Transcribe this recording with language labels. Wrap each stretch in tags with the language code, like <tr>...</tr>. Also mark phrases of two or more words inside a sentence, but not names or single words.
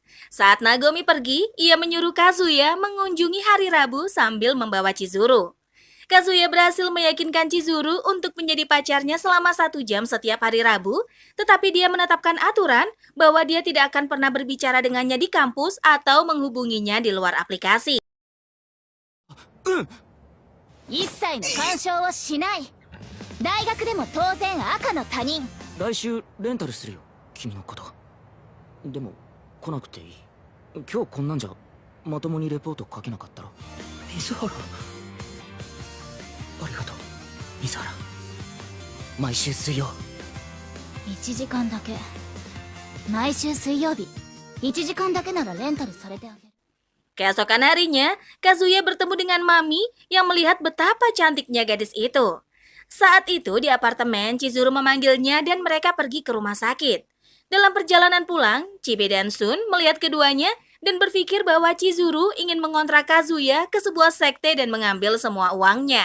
<id>Saat Nagomi pergi, ia menyuruh Kazuya mengunjungi hari Rabu sambil membawa Chizuru. Kazuya berhasil meyakinkan Chizuru untuk menjadi pacarnya selama 1 jam setiap hari Rabu, tetapi dia menetapkan aturan bahwa dia tidak akan pernah berbicara dengannya di kampus atau menghubunginya di luar aplikasi.</id> <ja>一切の干渉をしない。大学でも当然赤の他人。来週レンタルするよ君のこと。でも来なくていい。今日こんなんじゃまともにレポート書けなかったろ。水原ありがとう水原。毎週水曜 1時間だけ。毎週水曜日1時間だけならレンタルされてあげる。</ja> <id>Keesokan harinya, Kazuya bertemu dengan Mami yang melihat betapa cantiknya gadis itu. Saat itu di apartemen, Chizuru memanggilnya dan mereka pergi ke rumah sakit. Dalam perjalanan pulang, Chibe dan Sun melihat keduanya dan berpikir bahwa Chizuru ingin mengontrak Kazuya ke sebuah sekte dan mengambil semua uangnya.</id>